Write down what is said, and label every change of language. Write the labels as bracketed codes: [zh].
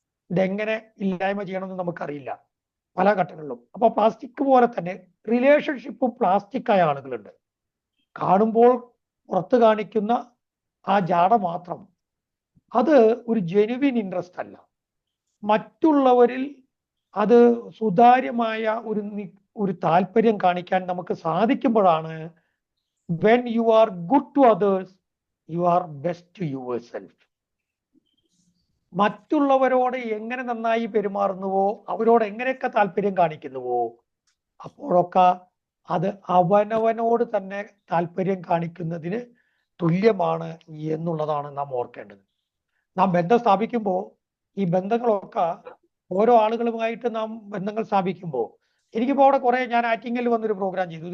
[ml] ഇതെങ്ങനെ ഇല്ലായ്മ ചെയ്യണമെന്ന് നമുക്കറിയില്ല പല ഘട്ടങ്ങളിലും. അപ്പൊ പ്ലാസ്റ്റിക് പോലെ തന്നെ റിലേഷൻഷിപ്പും പ്ലാസ്റ്റിക് ആയ ആളുകളുണ്ട്. കാണുമ്പോൾ പുറത്ത് കാണിക്കുന്ന ആ ജാട മാത്രം, അത് ഒരു ജെനുവിൻ ഇൻട്രസ്റ്റ് അല്ല. മറ്റുള്ളവരിൽ അത് സുതാര്യമായ ഒരു താല്പര്യം കാണിക്കാൻ നമുക്ക് സാധിക്കുമ്പോഴാണ് [en] when you are good to others, you are best to yourself. [ml] മറ്റുള്ളവരോട് എങ്ങനെ നന്നായി പെരുമാറുന്നുവോ, അവരോട് എങ്ങനെയൊക്കെ താല്പര്യം കാണിക്കുന്നുവോ, അപ്പോഴൊക്കെ അത് അവനവനോട് തന്നെ താല്പര്യം കാണിക്കുന്നതിന് തുല്യമാണ് എന്നുള്ളതാണ് നാം ഓർക്കേണ്ടത്. നാം ബന്ധം സ്ഥാപിക്കുമ്പോൾ ഈ ബന്ധങ്ങളൊക്കെ ഓരോ ആളുകളുമായിട്ട് നാം ബന്ധങ്ങൾ സ്ഥാപിക്കുമ്പോൾ, എനിക്കിപ്പോൾ അവിടെ കുറെ, ഞാൻ ആറ്റിങ്ങൽ വന്നൊരു പ്രോഗ്രാം ചെയ്തു.